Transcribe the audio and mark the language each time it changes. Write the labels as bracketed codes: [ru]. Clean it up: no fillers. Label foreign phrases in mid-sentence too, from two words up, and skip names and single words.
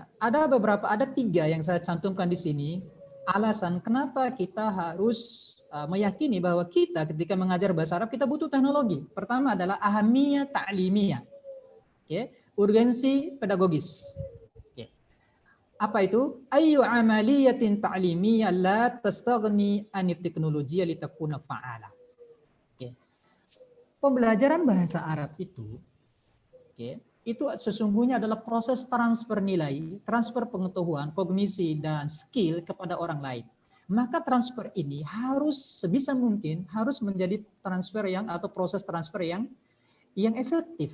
[id] Ada 3 yang saya cantumkan di sini alasan kenapa kita harus meyakini bahwa kita ketika mengajar bahasa Arab kita butuh teknologi. Pertama adalah [ar] أهمية تعليمية. [id] Urgensi pedagogis. Apa itu? [ar] أي عملية تعليمية لا تستغني عن التكنولوجيا لتكون فعالة. [id] Pembelajaran bahasa Arab itu sesungguhnya adalah proses transfer nilai, transfer pengetahuan, kognisi dan skill kepada orang lain. Maka transfer ini harus sebisa mungkin harus menjadi transfer atau proses transfer yang efektif.